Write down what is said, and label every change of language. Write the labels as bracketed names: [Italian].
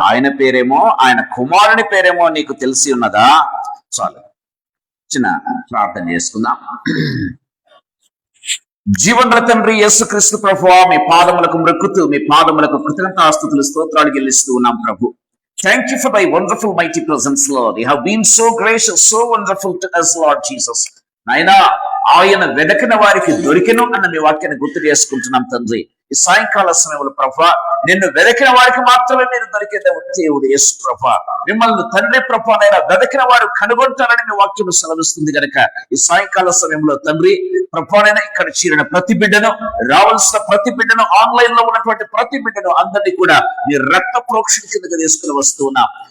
[Telugu] ఆయన పేరేమో, ఆయన కుమారుని పేరేమో నీకు తెలిసి ఉన్నదా? చాలు, చిన్న ప్రార్థన చేసుకుందాం. జీవన తండ్రి యేసుక్రీస్తు ప్రభువా, మీ పాదములకు మృక్కుతూ మీ పాదములకు కృతజ్ఞతాస్తుతులు స్తోత్రాలు చెల్లిస్తూ ఉన్నాం ప్రభు. [English] Thank you for thy wonderful mighty presence, Lord. You have been so gracious, so wonderful to us, Lord Jesus. [Telugu] నాయనా, ఆయన వెదకిన వారికి దొరికెను అన్న మీ వాక్యాన్ని గుర్తు చేసుకుంటున్నాం తండ్రి. ఈ సాయంకాల సమయంలో ప్రభా, నిన్ను వెదకిన వారికి మాత్రమే మీరు దొరికే దేవుడు యేసు ప్రభా. మిమ్మల్ని తండ్రి ప్రభా నైనా వెదకిన వారు కనుగొంటారని మీ వాక్యం సెలవిస్తుంది కనుక ఈ సాయంకాల సమయంలో తండ్రి ప్రభానైనా ఇక్కడ చేరిన ప్రతి బిడ్డను, రావాల్సిన ప్రతి బిడ్డను, ఆన్లైన్ లో ఉన్నటువంటి ప్రతి బిడ్డను అందరినీ కూడా మీ రక్త ప్రోక్షణ కిందగా తీసుకుని వస్తూ ఉన్నాం.